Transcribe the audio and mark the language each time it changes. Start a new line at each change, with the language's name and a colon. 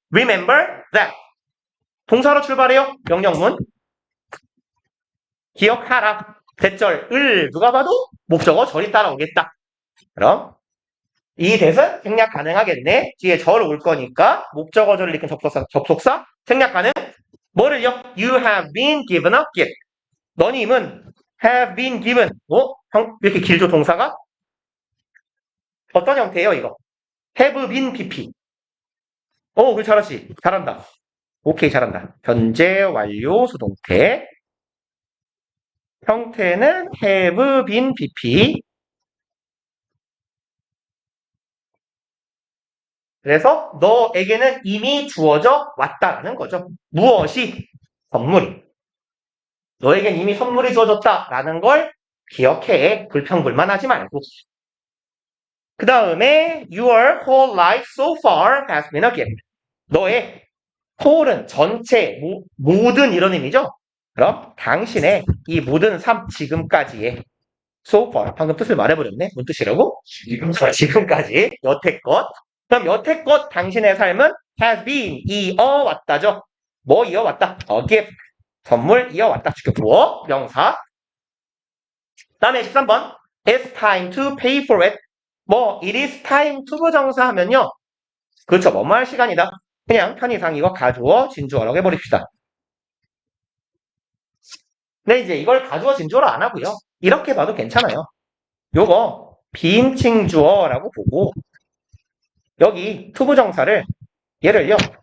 English: Remember that.
Korean: 동사로 출발해요. 명령문. 기억하라. 대절을 누가 봐도 목적어 절이 따라오겠다. 그럼 이 대은 생략 가능하겠네. 뒤에 절 올 거니까 목적어절을 일으킨 접속사 생략 가능. 뭐를요?
English: You have been given a gift.
Korean: 너님은
English: have been given.
Korean: 왜 이렇게 길죠 동사가? 어떤 형태예요 이거? have been pp. 그거 잘하지. 잘한다. 오케이 잘한다. 현재 완료 수동태. 형태는 have been pp. 그래서 너에게는 이미 주어져 왔다라는 거죠. 무엇이? 선물이. 너에겐 이미 선물이 주어졌다라는 걸 기억해. 불평불만하지 말고. 그 다음에
English: your whole life so far has been a gift.
Korean: 너의 whole은 전체, 모든 이런 의미죠. 그럼 당신의 이 모든 삶 지금까지의 so far 방금 뜻을 말해버렸네. 뭔 뜻이라고? 지금까지 여태껏. 그럼 여태껏 당신의 삶은 has been 이어왔다죠. 뭐 이어왔다? a gift. 선물 이어왔다. 주격 부어 명사. 다음에 13번
English: It's time to pay for it. it is time to
Korean: 부정사 하면요. 그렇죠. 뭐뭐 할 시간이다. 그냥 편의상 이거 가주어 진주어라고 해버립시다. 근데 이제 이걸 가주어 진주어로 안 하고요. 이렇게 봐도 괜찮아요. 요거 비인칭 주어라고 보고 여기 to 부정사를 얘를요.